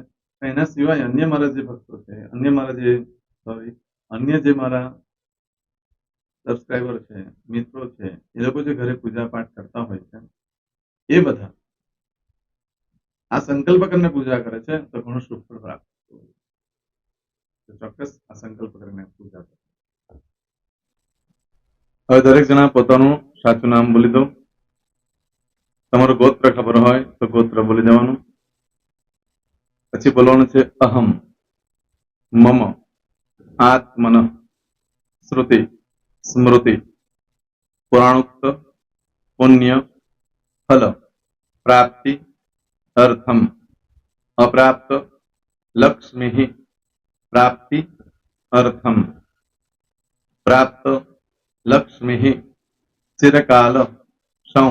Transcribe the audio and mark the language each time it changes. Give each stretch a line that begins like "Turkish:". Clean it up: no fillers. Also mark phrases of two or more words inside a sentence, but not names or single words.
Gujarati: એના સિવાય અન્ય મારા જે ભક્તો છે, અન્ય જે મારા સબસ્ક્રાઈબર છે, મિત્રો છે, એ લોકો જે ઘરે પૂજા પાઠ કરતા હોય છે એ બધા આ સંકલ્પ કરીને પૂજા કરે છે તો ઘણું શુભ ફળ પ્રાપ્ત થતું હોય છે. ચોક્કસ આ સંકલ્પ કરીને પૂજા કરે. હવે દરેક જણા પોતાનું સાચું નામ બોલી દો. તમારું ગોત્ર ખબર હોય તો ગોત્ર બોલી દેવાનું. પછી બોલવાનું છે અહમ.
Sanskrit: मम आत्मन श्रुति स्मृति पुराणोक्त पुण्य फल प्राप्ति अर्थम अप्राप्त लक्ष्मी प्राप्ति अर्थम प्राप्त लक्ष्मी चिरकाल सौ